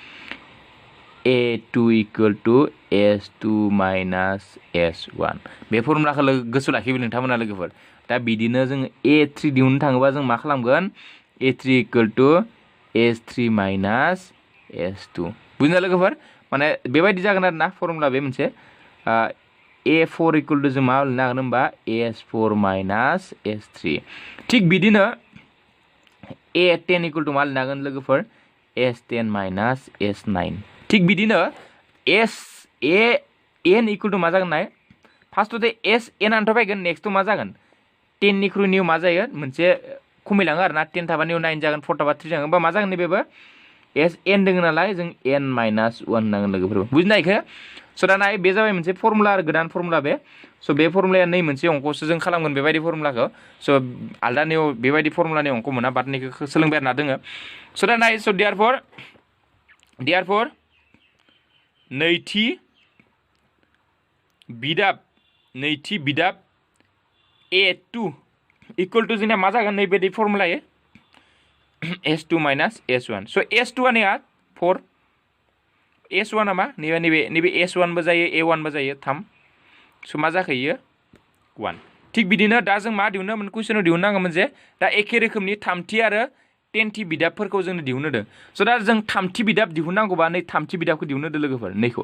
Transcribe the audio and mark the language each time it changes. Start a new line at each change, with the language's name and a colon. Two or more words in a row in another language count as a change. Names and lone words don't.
Bodo: A2
English: equal to
Bodo: S2 माइनास S1 बे फर्मुलाखौ गोसोआव लाखिबाय नोंथांमोना लोगोफोर दा बिदिनो जों A3 दिहुननो थाङोबा जों मा खालामगोन A3
English: equal to
Bodo: S3 माइनास S2 बुजिना लोगोफोर माने बेबायदि जागोन आरो ना फर्मुला बे मोनसे A4
English: equal to
Bodo: जों मा लिरनो हागोन होनबा S4 माइनास S3 थिग बिदिनो A10
English: equal to
Bodo: मा लिरनो हागोन लोगोफोर S10 माइनास S9 थिग बिदिनो N
English: equal to
Bodo: मा जागोन नाय फार्स्टआव S N आनथ' फैगोन नेक्स्टआव मा जागोन 10 निख्रुइ निउ मा जायो मोनसे खमायलाङो आरो ना 10 थाबा निउ 9 जागोन 4 थाबा 3 जागोन बा मा जागोन बेबो S N दोङो नालाय जों N माइनास 1 नांगोन लोगोफोर बुजिना इखो स' दा नाय बे जाबाय मोनसे फर्मुला आरो गोदान फर्मुला बे स' बे फर्मुलाया नै मोनसे अंकसो जों खालामगोन बेबायदि फर्मुलाखौ स' आलदानियाव बेबायदि फर्मुलानि अंक मोना बाटनिखौ सोलोंबाय आरोना दोङो स' दा नाय स' देयारफर नैथि बिदाब A2
English: equal to
Bodo: जोंना मा जागोन नैबायदि फर्मुलायै S2 माइनास S1 स' S2 आ 4 S1 आ मा नैबे S1 बो जायो A1 बो जायो 3 स' मा जाखैयो 1 थिग बिदिनो दा जों मा दिहुननो कुइसनाव दिहुननांगौमोन जे दा एखे रोखोमनि थामथि आरो 10थि बिदाबफोरखौ जोंनो दिहुनहोदों स' दा जों थामथि बिदाब दिहुननांगौबा नै थामथि बिदाबखौ दिहुनहोदो लोगोफोर नैखौ